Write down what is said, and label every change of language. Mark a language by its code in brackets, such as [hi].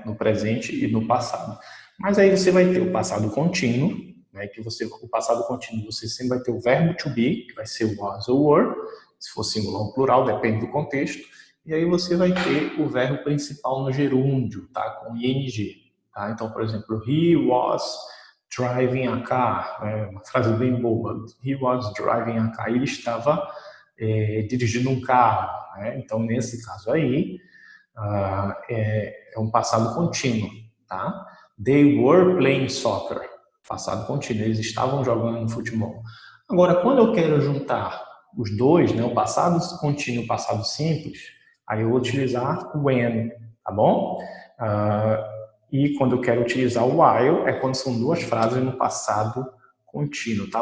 [pt] No presente e no passado. Mas aí você vai ter o passado contínuo, né? O passado contínuo você sempre vai ter o verbo to be, que vai ser was ou were, Se for singular ou plural, depende do contexto. E aí você vai ter o verbo principal no gerúndio, tá? Com ing. Tá? Então, por exemplo, [en] he was driving a car. [pt] É uma frase bem boa. [en] He was driving a car. [pt] Ele estava dirigindo um carro. Né? Então, nesse caso aí, é um passado contínuo. Tá? [en] They were playing soccer. [pt] Passado contínuo. Eles estavam jogando futebol. Agora, quando eu quero juntar os dois, né, o passado contínuo e o passado simples, aí eu vou utilizar when, tá bom? E quando eu quero utilizar o while, é quando são duas frases no passado contínuo, tá?